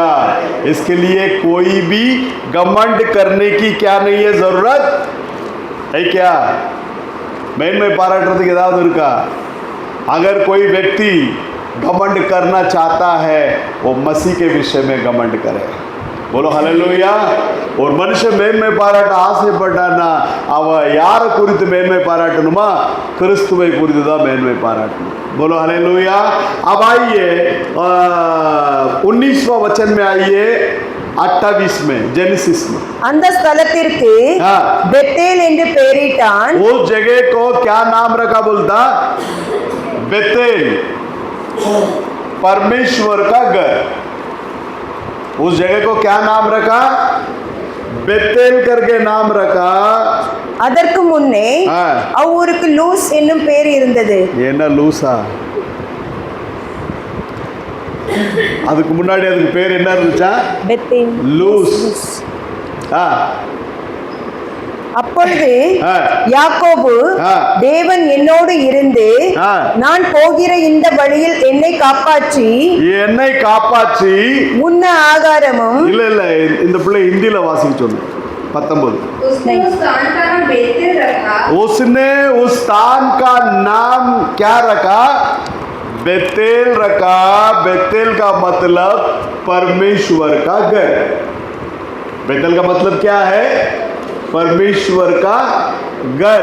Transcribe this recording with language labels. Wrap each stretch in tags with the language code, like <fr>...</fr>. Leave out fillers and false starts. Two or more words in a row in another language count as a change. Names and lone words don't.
<hi>इसके लिए कोई भी घमंड करने की क्या नहीं है, जरूरत है क्या? मैं पाराटते का अगर कोई व्यक्ति घमंड करना चाहता है वो मसीह के विषय में घमंड करे। बोलो हालेलुया। और मनुष्य</hi> <ta>मेन्மை பாராட்ட ஆசைப்பட்டானா அவன் யாரை குறித்து மேன்மை பாராட்டணுமா? கிறிஸ்துவை குறித்து தான் மேன்மை பாராட்டணும்।</ta> <hi>बोलो हालेलुया। अब आइए 19वां वचन में आइए, 28 में, जेनेसिस में।</hi> <ta>அந்த ஸ்தலத்திற்கு பெத்தேல் என்று பெயரிட்டான்।</ta> <hi>उस जगह को क्या नाम रखा बोलता? बेतेल, परमेश्वर का घर। उस जगह को क्या नाम रखा? बेतेल करके नाम रखा।</hi> <ta>அதற்கு முன்னே அவ்வூருக்கு லூஸ் என்னும் பெயர் இருந்தது। என்ன லூசா? அதுக்கு முன்னாடி அதுக்கு பேர் என்ன இருந்துச்சா? பெத்தேல், லூஸ்। அப்பொழுது யாக்கோபு, தேவன் என்னோடு இருந்து நான் போகிற இந்த வழியில் என்னை காப்பாற்றி உண்ண ஆகாரமும்। இல்ல இந்த பிள்ளை ஹிந்தில வாசிக்க சொல்லு। 19</ta> <hi>उसने उस स्थान का नाम बेतेल रखा। उसने उस स्थान का नाम क्या रखा? बेतेल रखा। बेतेल का मतलब परमेश्वर का घर। बेतेल का मतलब क्या है? परमेश्वर का घर।</hi>